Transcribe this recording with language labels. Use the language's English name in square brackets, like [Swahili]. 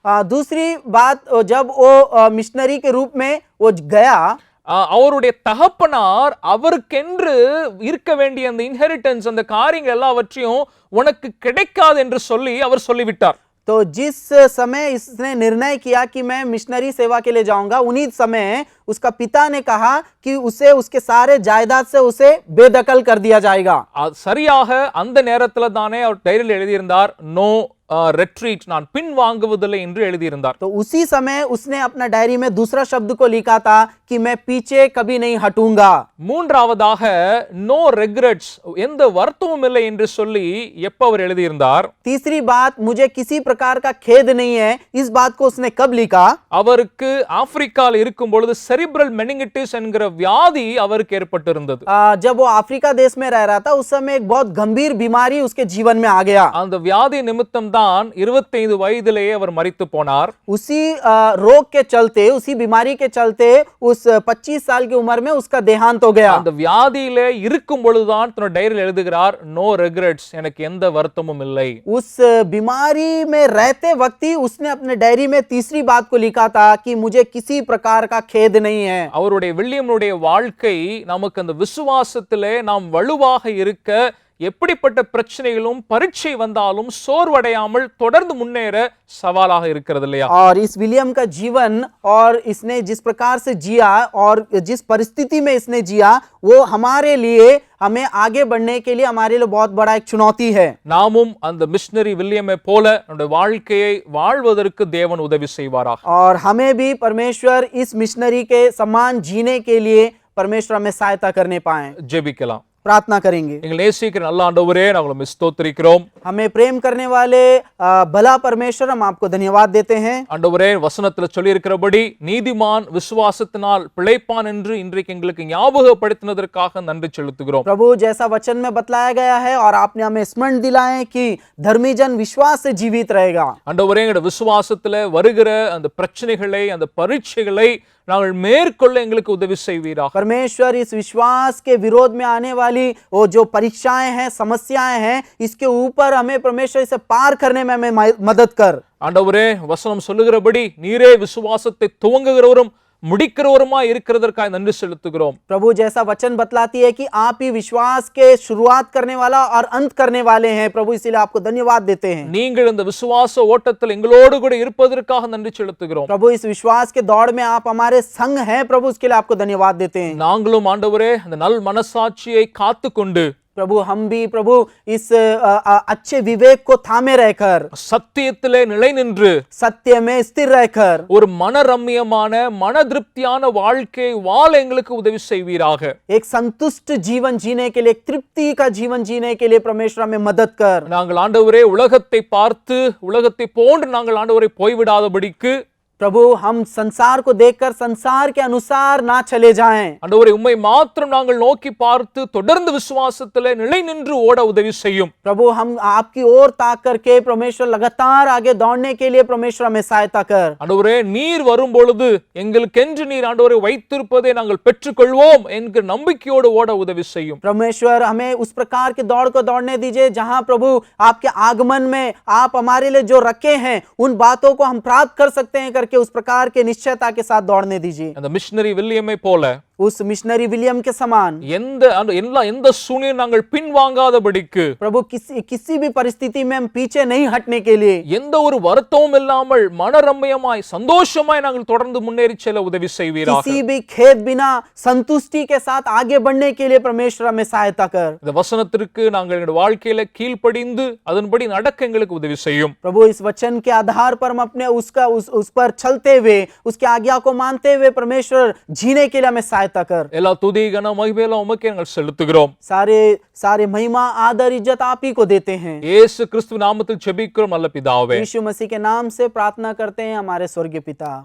[Hindi] दूसरी बात, जब वो मिशनरी के रूप में वो गया, [Tamil] அவருடைய தகப்பனார் அவருக்கென்று இருக்க வேண்டிய அந்த இன்ஹெரிட்டன்ஸ், அந்த காரியங்கள் எல்லாவற்றையும் உனக்கு கிடைக்காது என்று சொல்லி அவர் சொல்லிவிட்டார். [Hindi] तो जिस समय इसने निर्णय किया कि मैं मिशनरी सेवा के लिए जाऊंगा, उन्हीं समय उसका पिता ने कहा कि उसे उसके सारे जायदाद से उसे बेदखल कर दिया जाएगा। [Tamil] சரியாக அந்த நேரத்துல தானே அவர் டைரியில் எழுதியிருந்தார் நோ [English] retreat, [Tamil] நான் பின் வாங்குவதில்லை என்று எழுதியிருந்தார். [Hindi] तो उसी समय उसने अपना डायरी में दूसरा शब्द को लिखा था कि मैं पीछे कभी नहीं हटूंगा. [Tamil] மூன்றாவதாக [English] no regrets, [Tamil] எந்த வருத்தமும் இல்லை என்று சொல்லி எப்ப அவர் எழுதியிருந்தார்? [Hindi] तीसरी बात, मुझे किसी प्रकार का खेद नहीं है, इस बात को उसने कब लिखा? [Tamil] அவருக்கு ஆப்பிரிக்கால இருக்கும் பொழுது செரிப்ரல் மெனிங்கிட்டிஸ் என்கிற வியாதி அவருக்கு ஏற்பட்டிருந்தது. [Hindi] जब वो अफ्रीका देश में रह रहा था उस समय एक बहुत गंभीर बीमारी उसके जीवन में आ गया. [Tamil] அந்த வியாதி நிமித்தம் தான் 25 வயதிலேயே அவர் மரித்து போனார். [Hindi] उसी रोग के चलते, उसी बीमारी के चलते उस 25 साल की उम्र में उसका देहांत हो गया. [Tamil] அந்த வியாதியிலே இருக்கும் பொழுதுதான் தன்னோட டைரியில் எழுதுகிறார், [English] no regrets, [Tamil] எனக்கு எந்த வருத்தமும் இல்லை. [Hindi] उस बीमारी में रहते वक्त ही उसने अपने डायरी में तीसरी बात को लिखा था कि मुझे किसी प्रकार का खेद नहीं है. [Tamil] அவருடைய வில்லியம்னுடைய வாழ்க்கை நமக்கு அந்த விசுவாசத்திலே நாம் வலுவாக இருக்க, எப்படிப்பட்ட பிரச்சனைகளும் பரீட்சை வந்தாலும் சோர்வடையாமல் தொடர்ந்து முன்னேற சவாலாக இருக்கிறது இல்லையா? [Hindi] और इस विलियम का जीवन और इसने जिस प्रकार से जिया और जिस परिस्थिति में इसने जिया, वो हमारे लिए, हमें आगे बढ़ने के लिए हमारे लिए बहुत बड़ा एक चुनौती है. [Tamil] நாமும் அந்த மிஷனரி வில்லியமை போல நம்முடைய வாழ்க்கையை வாழ்வதற்கு தேவன் உதவி செய்வாராக. [Hindi] और हमें भी परमेश्वर इस मिशनरी के समान जीने के लिए परमेश्वर हमें सहायता करने पाए. [Tamil] ஜெபிக்கலாம். [Hindi] प्रार्थना करेंगे. [Tamil] எங்கள் நேசிக்கிற நல்ல ஆண்டவரே, நாங்கள் உம்மை ஸ்தோத்திரிக்கிறோம். [Hindi] हमें प्रेम करने वाले भला परमेश्वर, हम आपको धन्यवाद देते हैं. [Tamil] ஆண்டவரே, வசனத்துல சொல்லி இருக்கிறபடி நீதிமான் விசுவாசத்தினால் பிழைப்பான் என்று இன்றைக்கு எங்களுக்கு ஞாபகப்படுத்தினதற்காக நன்றி செலுத்துகிறோம். [Hindi] प्रभु, जैसा वचन में बतलाया गया है और आपने हमें स्मरण दिलाए कि धर्मी जन विश्वास से जीवित रहेगा. [Tamil] ஆண்டவரே, எங்களுடைய விசுவாசத்துல வருகிற அந்த பிரச்சனைகளை, அந்த பரீட்சைகளை நாங்கள் மேற்கொள்ள எங்களுக்கு உதவி செய்வீராக. [Hindi] परमेश्वर, इस विश्वास के विरोध में आने वाली वो जो परीक्षाएं हैं, समस्याएं हैं, इसके ऊपर हमें परमेश्वर इसे पार करने में हमें मदद कर. [Tamil] ஆண்டவரே, வசனம் சொல்லுகிறபடி நீரே விசுவாசத்தை துவங்குகிறவரும் முடிக்கிறவருமாய் இருக்கிறதற்காக நன்றி செலுத்துகிறோம். [Hindi] प्रभु, जैसा वचन बतलाती है कि आप ही विश्वास के शुरुआत करने वाला और अंत करने वाले हैं. प्रभु, इसीलिए आपको धन्यवाद देते हैं. [Tamil] நீங்கள் இந்த விசுவாச ஓட்டத்தில் எங்களோடு கூட இருப்பதற்காக நன்றி செலுத்துகிறோம். [Hindi] प्रभु, इस विश्वास के दौड़ में आप हमारे संग हैं. प्रभु, इसके लिए आपको धन्यवाद देते हैं. [Tamil] நாங்களும் ஆண்டவரே அந்த நல் மனசாட்சியை காத்துக்கொண்டு, [Hindi] प्रभु, हम भी प्रभु इस अच्छे विवेक को थामे रहकर, [Tamil] சத்தியத்திலே நிலை நின்று, [Hindi] सत्य में स्थिर रहकर [Tamil] ஒரு மனரம்யமான மன திருப்தியான வாழ்க்கை வாழ எங்களுக்கு உதவி செய்வீராக. [Hindi] एक संतुष्ट जीवन जीने के लिए, एक तृप्ति का जीवन जीने के लिए परमेश्वर हमें मदद कर. [Tamil] நாங்கள் ஆண்டவரே உலகத்தை பார்த்து உலகத்தை போன்று நாங்கள் ஆண்டவரை போய்விடாதபடிக்கு, [Hindi] प्रभु, हम संसार को देखकर संसार के अनुसार ना चले जाएं. [Tamil] ஆண்டவரே, உம்மை மாத்திரம் நாங்கள் நோக்கி பார்த்து தொடர்ந்து விசுவாசத்திலே நிலை நின்று ஓட உதவி செய்யும். [Hindi] प्रभु, हम आपकी ओर ताक करके परमेश्वर लगातार आगे दौड़ने के लिए परमेश्वर हमें सहायता कर. [Tamil] ஆண்டவரே, நீர் வரும் பொழுது எங்களுக்கென்று நீர் ஆண்டவரை வைத்திருப்பதை நாங்கள் பெற்றுக்கொள்வோம் என்கிற நம்பிக்கையோடு ஓட உதவி செய்யும். [Hindi] परमेश्वर, हमें उस प्रकार के दौड़ को दौड़ने दीजिए जहां प्रभु आपके आगमन में आप हमारे लिए जो रखे हैं उन बातों को हम प्राप्त कर सकते हैं करके उस प्रकार के निश्चयता के साथ दौड़ने दीजिए. [Tamil] அந்த மிஷனரி வில்லியமை போல [Hindi] उस मिशनरी विलियम के समान [Tamil] எந்த சூழ்நிலை நாங்கள் பின்வாங்காதபடிக்கு, [Hindi] प्रभु, किसी भी परिस्थिति में हम पीछे नहीं हटने के लिए, [Tamil] எந்த ஒரு வருத்தமும் இல்லாமல் மனரம்யமாய் சந்தோஷமாய் நாங்கள் தொடர்ந்து முன்னேறி செல்ல உதவி செய்வீராக. [Hindi] किसी भी खेद बिना संतुष्टि के साथ आगे बढ़ने के लिए परमेश्वर हमें सहायता कर. [Tamil] இந்த வசனத்திற்கு நாங்கள் எங்களுடைய வாழ்க்கையில கீழ்ப்படிந்து அதன்படி நடக்க எங்களுக்கு உதவி செய்யும். [Hindi] प्रभु, इस वचन के आधार पर हम अपने उस पर चलते हुए, उसकी आज्ञा को मानते हुए परमेश्वर जीने के लिए हमें सहायता कर. [Tamil] எல்லா துதி கன மகிமையெல்லாம் உமக்கே நாங்கள் செலுத்துகிறோம். [Hindi] सारे महिमा आदर इज्जत आप ही को देते हैं. [Tamil] இயேசு கிறிஸ்து நாமத்தில் ஜெபிக்கிறோம் நல்ல பிதாவே. [Hindi] यीशु मसीह के नाम से प्रार्थना करते हैं हमारे स्वर्गीय पिता.